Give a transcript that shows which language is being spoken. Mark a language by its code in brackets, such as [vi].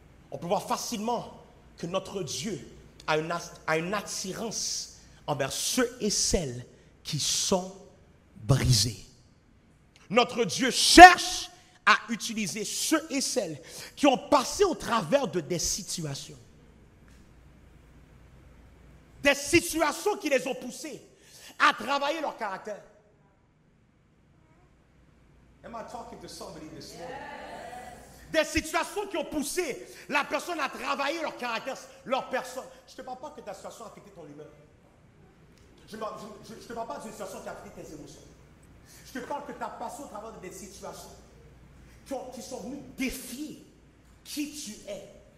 [fr] On peut voir facilement que notre Dieu a une attirance envers ceux et celles qui sont brisés. Notre Dieu cherche à utiliser ceux et celles qui ont passé au travers de des situations. Des situations qui les ont poussés à travailler leur caractère. [en] Am I talking to somebody this morning? [fr] Des situations qui ont poussé la personne à travailler leur caractère, leur personne. Je ne te parle pas que ta situation a affecté ton humeur. Je ne te parle pas d'une situation qui a affecté tes émotions. Je te parle que tu as passé au travers de des situations qui sont venues défier qui tu es.